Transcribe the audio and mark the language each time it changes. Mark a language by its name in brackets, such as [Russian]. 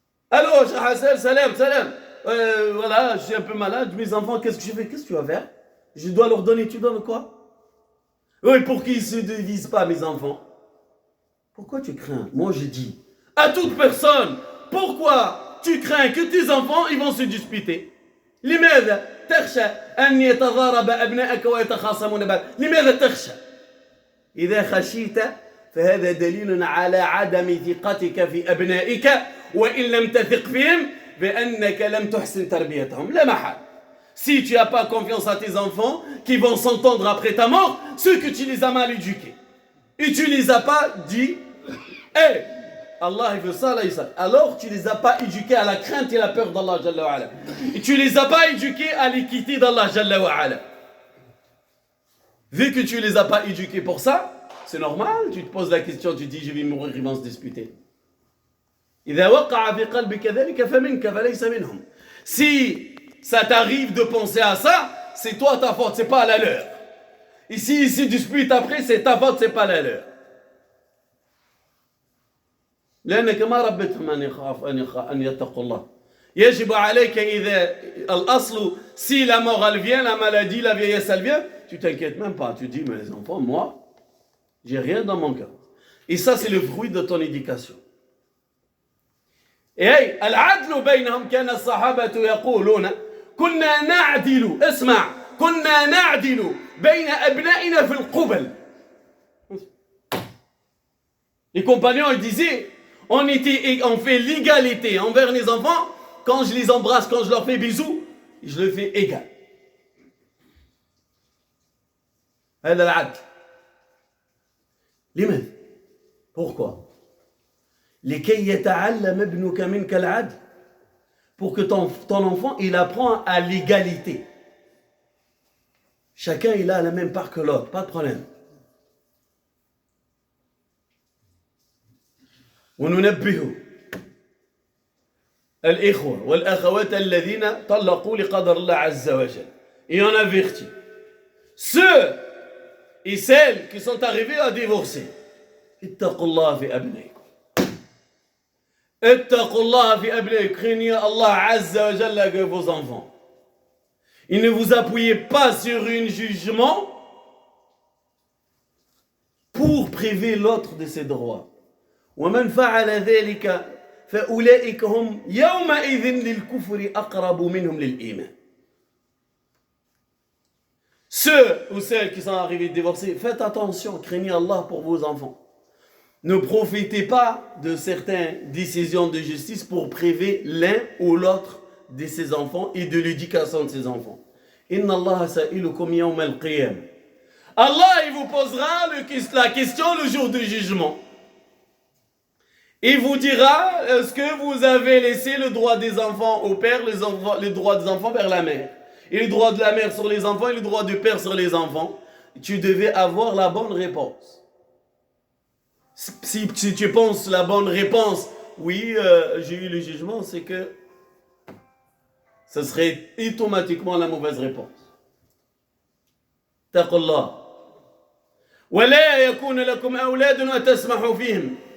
[French] Allô, Cheikh Hassan, salam. Voilà, je suis un peu malade. Mes enfants, qu'est-ce que je fais? Qu'est-ce que tu vas faire? Je dois leur donner. Tu donnes quoi? Oui, pour qu'ils ne se divisent pas, mes enfants. Pourquoi tu crains? Moi, je dis à toute personne, pourquoi tu crains que tes enfants ils vont se disputer? [Arabic] لماذا تخشى أن يتضارب أبنائك ويتخاصمون بعض؟ لماذا تخشى؟ إذا خشيت فهذا دليل على عدم ثقتك في أبنائك وإن لم تثق فيهم بأنك لم تحسن تربيتهم. لا محال. [French] Si tu n'as pas confiance à tes enfants qui vont s'entendre après ta mort, c'est que tu les as mal éduqués. Et tu ne les as pas dit, hey, Allah il veut ça, là il ça. Alors tu ne les as pas éduqués à la crainte et la peur d'Allah Jalla wa Ala. Et tu ne les as pas éduqués à l'équité d'Allah Jalla wa Ala. Vu que tu ne les as pas éduqués pour ça, c'est normal, tu te poses la question, tu dis je vais mourir, ils vont se disputer. [Arabic] إذا وقع في قلبك ذلك فمنك فليس منهم. [French] Si ça t'arrive de penser à ça, c'est toi ta faute, c'est pas la leur. Et s'ils se disputent après, c'est ta faute, c'est pas la leur. [Arabic] لأنك ما ربيتهم أن يخاف أن يتقوا الله. يجب عليك إذا الأصل [French] si la mort elle vient, la maladie, la vieillesse elle vient, tu t'inquiètes même pas. Tu dis mais les enfants, moi, j'ai rien dans mon cœur. Et ça c'est le fruit de ton éducation. [Arabic] Et العدل بينهم كان الصحابة يقولون كنا نعدل اسمع كنا نعدل بين أبنائنا في القبل. [French] Les compagnons ils disaient on fait l'égalité envers les enfants quand je les embrasse, quand je leur fais bisous, je le fais égal. [Arabic] هذا العدل. لماذا؟ [French] Pourquoi? [Arabic] لكي يتعلم ابنك منك العدل. [French] Pour que ton enfant il apprend à l'égalité. Chacun il a la même part que l'autre, pas de problème. [Arabic] وننبه الإخوة والأخوات الذين طلقوا لقدر الله عز وجل. [French] Et on avertit ceux et celles qui sont arrivés à divorcer. [Arabic] اتقوا الله في أبنائكم. اتقوا الله في أبنائكم. [French] Craignez Allah عز وجل que vos enfants. Et ne vous appuyez pas sur un jugement pour priver l'autre de ses droits. [Arabic] ومن فعل ذلك فأولئك هم يومئذ للكفر أقرب منهم للإيمان. [French] Ceux ou celles qui sont arrivés divorcés, faites attention, craignez Allah pour vos enfants. Ne profitez pas de certaines décisions de justice pour priver l'un ou l'autre de ses enfants et de l'éducation de ses enfants. [Arabic] Inna Allah sa'ilukum yawm al-qiyam. [French] Allah il vous posera la question le jour du jugement. Il vous dira, est-ce que vous avez laissé le droit des enfants au père, les droits des enfants vers la mère, et le droit de la mère sur les enfants et le droit du père sur les enfants? Tu devais avoir la bonne réponse. Si tu penses la bonne réponse, oui, j'ai eu le jugement, c'est que ce serait automatiquement la mauvaise réponse. [Arabic] Taqullah. ولا يكون لكم أولاد وتسمحوا فيهم.